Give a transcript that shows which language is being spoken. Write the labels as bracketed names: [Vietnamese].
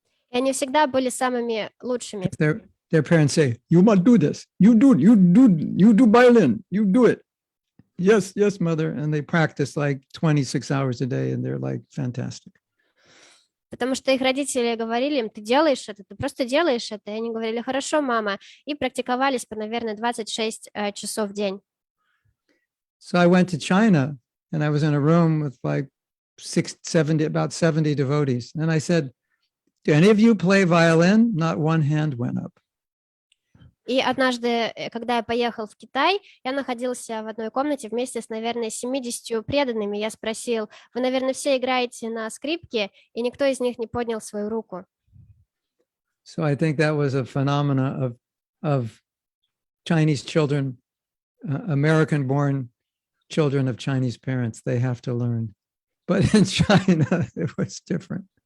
[Russian] И они всегда были самыми лучшими. [English] Their parents say, "You must do this. You do violin. You do it." yes, yes, mother. And they practice like 26 hours a day and they're like fantastic. [Russian] Потому что их родители говорили им, ты делаешь это, ты просто делаешь это. И они говорили, хорошо, мама. И практиковались по, наверное, 26 часов в день. [English] So I went to China and I was in a room with like 70 devotees. And I said, do any of you play violin? Not one hand went up. [Russian] И однажды, когда я поехал в Китай, я находился в одной комнате вместе с, наверное, 70 преданными. Я спросил, вы, наверное, все играете на скрипке, и никто из них не поднял свою руку. [English] So I think that was a phenomena of Chinese children, American-born children of Chinese parents. They have to learn. But in China, it was different.